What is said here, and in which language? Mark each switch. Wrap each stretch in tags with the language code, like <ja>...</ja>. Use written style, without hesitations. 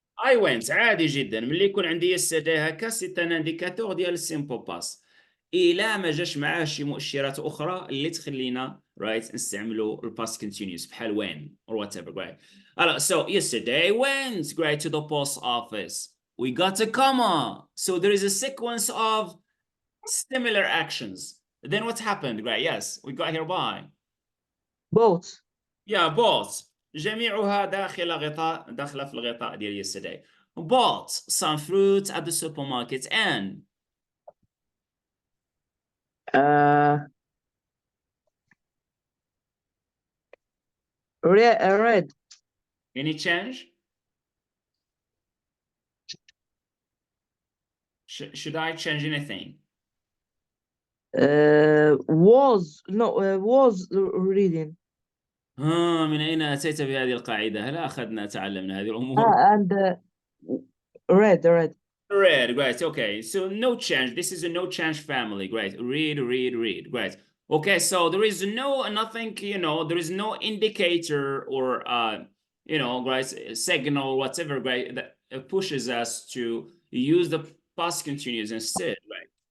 <en>I went</en> <ar>عادي جدا ملي يكون عندي yesterday هكا</ar> <en>سي ان انديكاتور</en> <ar>ديال السيمبل باس الا ما جاش معاه شي مؤشرات اخرى اللي تخلينا رايت نستعملوا الباست كونتينيوس بحال وين</ar> <en>or whatever right. So yesterday I went great to the post office. We got a comma, so there is a sequence of similar actions. Then what happened? Great. Yes, we got here by Both. yeah both</en> <ar>جميعها داخله في الغطاء ديال yesterday.</ar> <en>Bought some fruit at the supermarket and Uh, read. any change? Should I change anything? Was reading.</en> <ar>من أين أتيت بهذه القاعدة؟ هل أخذنا تعلمنا هذه الأمور؟</ar> <en>And read. Read, great. Okay, so no change. This is a no change family. Great. Read. Great. Okay, so there is nothing, there is no indicator or, great, signal, whatever, great, that pushes us to use the past continuous instead, right?</en>